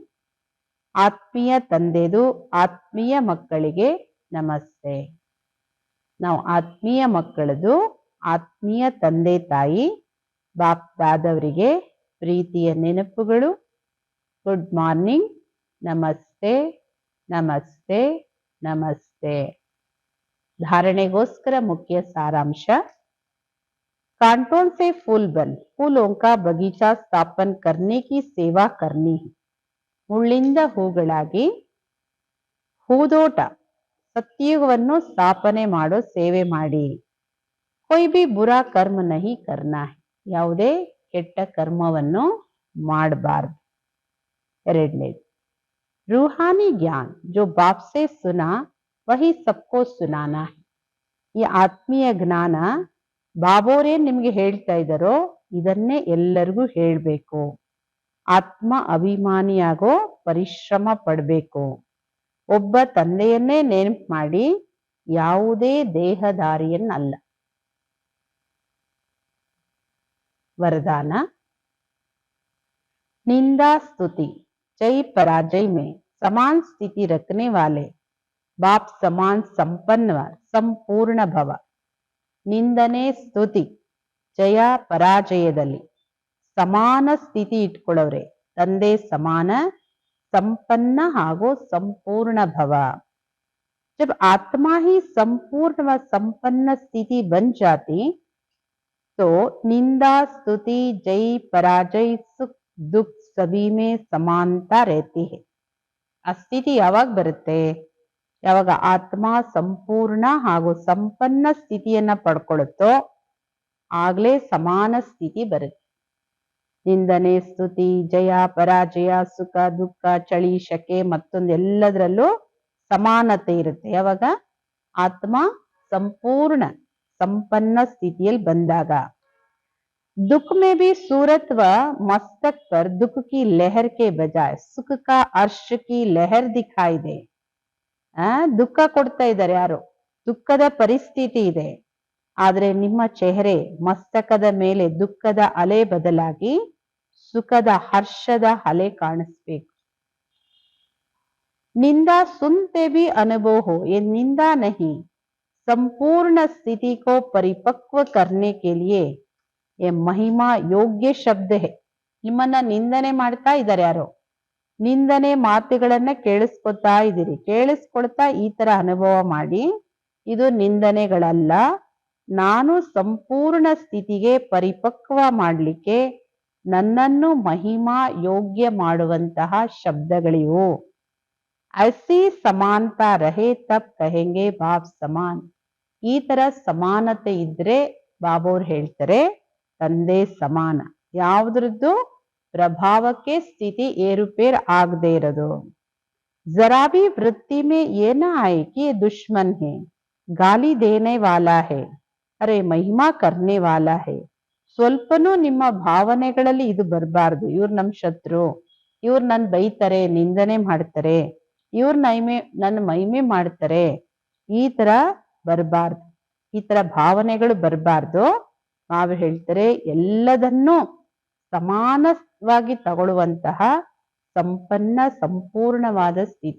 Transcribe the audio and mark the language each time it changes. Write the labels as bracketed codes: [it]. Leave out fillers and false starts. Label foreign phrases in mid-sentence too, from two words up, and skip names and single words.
[kn] ಆತ್ಮೀಯ ತಂದೆದು ಆತ್ಮೀಯ ಮಕ್ಕಳಿಗೆ ನಮಸ್ತೆ. ನಾವು ಆತ್ಮೀಯ ಮಕ್ಕಳದು ಆತ್ಮೀಯ ತಂದೆ ತಾಯಿ ಬಾಪ್ದಾದವರಿಗೆ ಪ್ರೀತಿಯ ನೆನಪುಗಳು, [en] good morning, [kn] ನಮಸ್ತೆ ನಮಸ್ತೆ ನಮಸ್ತೆ. [hi] धारणेगोस्कर मुख्य सारांश. कांटों से फूल बन फूलों का बगीचा स्थापन करने की सेवा करनी है. [kn] ಮುಳ್ಳಿಂದ ಹೂಗಳಾಗಿ ಹೂದೋಟ ಸತ್ಯುಗವನ್ನು ಸ್ಥಾಪನೆ ಮಾಡೋ ಸೇವೆ ಮಾಡಿ. [hi] कोई भी बुरा कर्म नहीं करना है. [kn] ಯಾವುದೇ ಕೆಟ್ಟ ಕರ್ಮವನ್ನು ಮಾಡಬಾರ್ದು. [hi] ಎರಡನೇದು, रूहानी ज्ञान जो बाप से सुना वही सबको सुनाना है. [kn] ಈ ಆತ್ಮೀಯ ಜ್ಞಾನ ಬಾಬೋರೇನ್ ನಿಮ್ಗೆ ಹೇಳ್ತಾ ಇದ್ದಾರೋ ಇದನ್ನೇ ಎಲ್ಲರಿಗೂ ಹೇಳ್ಬೇಕು. ಆತ್ಮ ಅಭಿಮಾನಿಯಾಗೋ ಪರಿಶ್ರಮ ಪಡಬೇಕು. ಒಬ್ಬ ತಂದೆಯನ್ನೇ ನೆನಪು ಮಾಡಿ, ಯಾವುದೇ ದೇಹದಾರಿಯನ್ನಲ್ಲ. [hi] वरदान. निंदा स्तुति जय पराजय में समान स्थिति रखने वाले बाप समान संपन्न संपूर्ण भव. [kn] ನಿಂದನೆ ಸ್ತುತಿ ಜಯ ಪರಾಜಯದಲ್ಲಿ ಸಮಾನ ಸ್ಥಿತಿ ಇಟ್ಕೊಳ್ಳೋರೆ ತಂದೆ ಸಮಾನ ಸಂಪನ್ನ ಹಾಗೂ ಸಂಪೂರ್ಣ ಭವ. [hi] जब आत्मा ही संपूर्ण व संपन्न स्थिति बन जाती तो निंदा स्तुति जय पराजय सुख दुख सभी में समानता रहती है. [kn] ಆ ಸ್ಥಿತಿ ಯಾವಾಗ ಬರುತ್ತೆ? ಯಾವಾಗ ಆತ್ಮ ಸಂಪೂರ್ಣ ಹಾಗೂ ಸಂಪನ್ನ ಸ್ಥಿತಿಯನ್ನ ಪಡ್ಕೊಳ್ಳುತ್ತೋ ಆಗ್ಲೇ ಸಮಾನ ಸ್ಥಿತಿ ಬರುತ್ತೆ. ನಿಂದನೆ ಸ್ತುತಿ ಜಯ ಪರಾಜಯ ಸುಖ ದುಃಖ ಚಳಿ ಶಕೆ ಮತ್ತೊಂದೆಲ್ಲದರಲ್ಲೂ ಸಮಾನತೆ ಇರುತ್ತೆ. ಯಾವಾಗ ಆತ್ಮ ಸಂಪೂರ್ಣ ಸಂಪನ್ನ ಸ್ಥಿತಿಯಲ್ಲಿ ಬಂದಾಗ. [hi] दुख में भी सूरत व मस्तक पर दुख की लहर के बजाय सुख का अर्श की लहर दिखाई दे. [kn] ದುಃಖ ಕೊಡ್ತಾ ಇದ್ದಾರೆ ಯಾರು, ದುಃಖದ ಪರಿಸ್ಥಿತಿ ಇದೆ, ಆದ್ರೆ ನಿಮ್ಮ ಚೆಹರೆ ಮಸ್ತಕದ ಮೇಲೆ ದುಃಖದ ಅಲೆ ಬದಲಾಗಿ ಸುಖದ ಹರ್ಷದ ಅಲೆ ಕಾಣಿಸ್ಬೇಕು. [hi] निंदा सुनते भी अनुभव हो, ये निंदा नहीं, संपूर्ण स्थिति को परिपक्व करने के लिए ये महिमा योग्य शब्द है. [kn] ನಿಮ್ಮನ್ನ ನಿಂದನೆ ಮಾಡ್ತಾ ಇದ್ದಾರೆ ಯಾರೋ, ನಿಂದನೆ ಮಾತುಗಳನ್ನ ಕೇಳಿಸ್ಕೊತಾ ಇದ್ದೀರಿ, ಕೇಳಿಸ್ಕೊಳ್ತಾ ಈ ತರ ಅನುಭವ ಮಾಡಿ, ಇದು ನಿಂದನೆಗಳಲ್ಲ, ನಾನು ಸಂಪೂರ್ಣ ಸ್ಥಿತಿಗೆ ಪರಿಪಕ್ವ ಮಾಡ್ಲಿಕ್ಕೆ ನನ್ನನ್ನು ಮಹಿಮಾ ಯೋಗ್ಯ ಮಾಡುವಂತಹ ಶಬ್ದಗಳಿವು. [hi] ऐसी समानता रहे तब कहेंगे भाव समान. [kn] ಈ ತರ ಸಮಾನತೆ ಇದ್ರೆ ಬಾಬೋರ್ ಹೇಳ್ತಾರೆ ತಂದೆ ಸಮಾನ. ಯಾವುದ್ರದ್ದು ಪ್ರಭಾವಕ್ಕೆ ಸ್ಥಿತಿ ಏರುಪೇರ್ ಆಗದೆ ಇರೋದು. [hi] जरा भी वृत्ति में ये ना आए कि ये दुश्मन है, गाली देने वाला है, अरे महिमा करने वाला है. [kn] ಸ್ವಲ್ಪನೂ ನಿಮ್ಮ ಭಾವನೆಗಳಲ್ಲಿ ಇದು ಬರಬಾರ್ದು, ಇವ್ರು ನಮ್ ಶತ್ರು, ಇವ್ರು ನನ್ ಬೈತಾರೆ, ನಿಂದನೆ ಮಾಡ್ತಾರೆ, ಇವ್ರು ನನ್ನ ಮಹಿಮೆ ಮಾಡ್ತಾರೆ, ಈ ತರ ಬರಬಾರ್ದು, ಈ ತರ ಭಾವನೆಗಳು ಬರಬಾರ್ದು. ನಾವು ಹೇಳ್ತಾರೆ ಎಲ್ಲದನ್ನೂ ಸಮಾನವಾಗಿ ತಗೊಳ್ಳುವಂತಹ ಸಂಪನ್ನ ಸಂಪೂರ್ಣವಾದ ಸ್ಥಿತಿ.